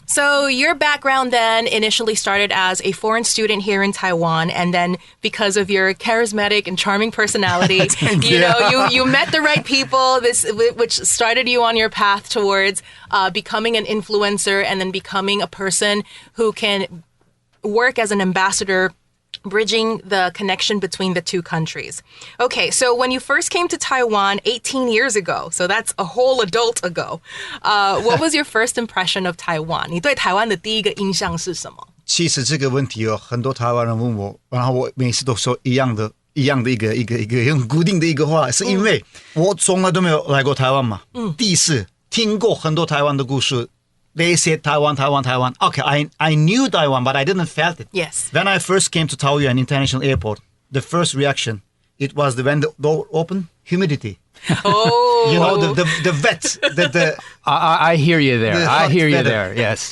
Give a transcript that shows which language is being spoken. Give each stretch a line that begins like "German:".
English: So your background then initially started as a foreign student here in Taiwan, and then because of your charismatic and charming personality, you met the right people, which started you on your path towards becoming an influencer and then becoming a person who can work as an ambassador, bridging the connection between the two countries. Okay, so when you first came to Taiwan 18 years ago, so that's a whole adult ago, what was your first impression of Taiwan?
Chinese: 你对台湾的第一个印象是什么？其实这个问题很多台湾人问我，然后我每次都说一样的一个很固定的一个话，是因为我从来都没有来过台湾嘛，第一次听过很多台湾的故事。
English: They said Taiwan. Okay, I knew Taiwan, but I didn't felt it. Yes. When I first came to Taoyuan International Airport, the first reaction, it was when the door opened, humidity. Oh. The wet. I hear you there. I hear you weather. there. Yes.